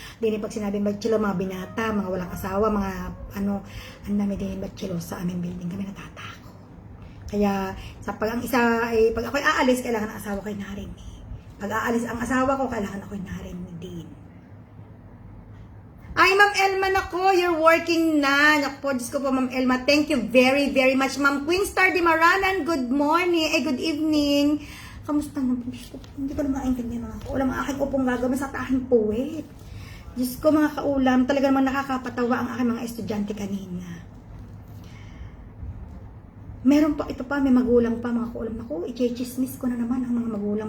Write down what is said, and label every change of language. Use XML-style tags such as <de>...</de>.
<tl>Dini pag sinabing bachelor, mga binata, mga walang asawa, mga ang dami din bachelor sa aming building. Kami natatako. Kaya, pag ako'y aalis, kailangan ang asawa ko'y narinig. Pag aalis ang asawa ko, kailangan ako'y narinig din. Ay, Ma'am Elma, nako,</tl> <en>you're working</en> <tl>na. Nako, Diyos ko po, Ma'am Elma.</tl> <en>Thank you very, very much. Ma'am Queen Star Di Maranan, good morning. Good evening.</en> <tl>Kamusta na? Diyos ko, hindi ko na maintindihan mga kaulam. Ang aking upong gagawin sa aking puwet. Diyos ko, mga kaulam, talaga naman nakakapatawa ang aking mga estudyante kanina. Meron pa, ito pa, may magulang pa, mga kaulam. Naku, i-chismis ko na naman ang mga magulang.</tl>